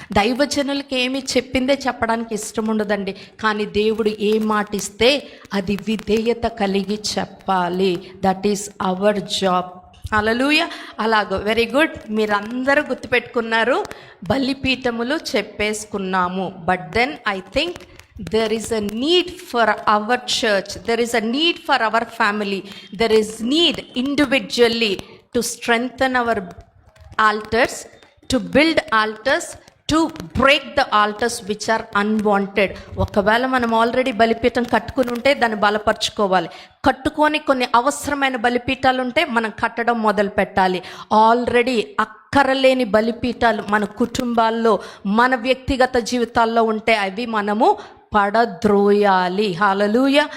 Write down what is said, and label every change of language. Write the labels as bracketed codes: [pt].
[te] దైవజనులకి ఏమి చెప్పిందే చెప్పడానికి ఇష్టం ఉండదండి, కానీ దేవుడు ఏ మాట ఇస్తే అది విధేయత కలిగి చెప్పాలి. [en] That is our job. హల్లెలూయా. [te] అలాగో [en] very good, [te] మీరందరూ గుర్తుపెట్టుకున్నారు. బలిపీఠములు చెప్పేసుకున్నాము. [en] But then I think there is a need for our church, there is a need for our family, there is need individually to strengthen our altars, to build altars, to break the altars which are unwanted. [te] ఒకవేళ మనం already బలిపీఠం కట్టుకుని ఉంటే దాన్ని బలపరుచుకోవాలి. కట్టుకొని కొన్ని అవసరమైన బలిపీఠాలు ఉంటే మనం కట్టడం మొదలు పెట్టాలి. ఆల్రెడీ అక్కరలేని బలిపీఠాలు మన కుటుంబాల్లో, మన వ్యక్తిగత జీవితాల్లో ఉంటే అవి మనము పడద్రోయాలి. హల్లెలూయ.